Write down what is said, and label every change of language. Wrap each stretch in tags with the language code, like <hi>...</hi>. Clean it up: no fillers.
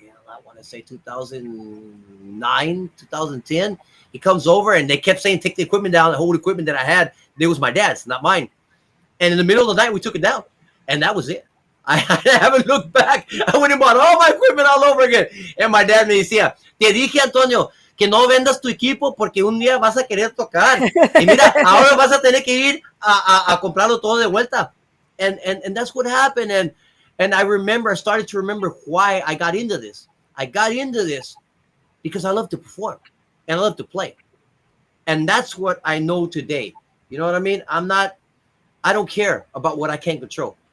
<en>I want to say 2009, 2010. He comes over, and they kept saying, "Take the equipment down." The whole equipment that I had, it was my dad's, not mine. And in the middle of the night, we took it down, and that was it. I haven't looked back. I went and bought all my equipment all over again. And my dad</en> <es>me decía, "Te dije, Antonio, que no vendas tu equipo porque un día vas a querer tocar. Y mira, ahora vas a tener que ir a comprarlo todo de vuelta."</es> <en>And that's what happened. And I started to remember why I got into this. I got into this because I love to perform and I love to play. And that's what I know today. You know what I mean? I don't care about what I can't control.</en>